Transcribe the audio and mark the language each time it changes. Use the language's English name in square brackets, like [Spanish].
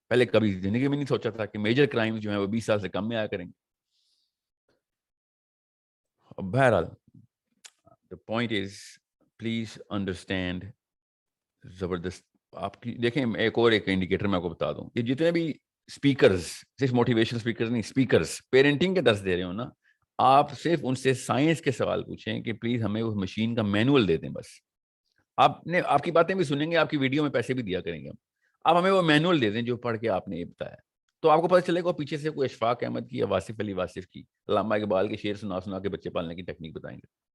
[Urdu] پہلے کبھی زندگی میں نہیں سوچا تھا کہ میجر کرائمز جو ہیں وہ 20 سال سے کم میں آیا کریں گے. [English] بہرحال the point is, please understand, زبردست. [Urdu] آپ کی دیکھیں, ایک انڈیکیٹر میں آپ کو بتا دوں, یہ جتنے بھی اسپیکرز, صرف موٹیویشنل اسپیکرز نہیں, اسپیکرز پیرنٹنگ کے درس دے رہے ہو نا, آپ صرف ان سے سائنس کے سوال پوچھیں کہ پلیز ہمیں اس مشین کا مینول دے دیں. بس آپ کی باتیں بھی سنیں گے, آپ کی ویڈیو میں پیسے بھی دیا کریں گے, آپ ہمیں وہ مینول دے دیں جو پڑھ کے آپ نے یہ بتایا, تو آپ کو پتہ چلے گا پیچھے سے کوئی اشفاق احمد کی یا واصف علی واصف کی, علامہ اقبال کے شعر سنا کے بچے پالنے کی ٹیکنیک بتائیں گے.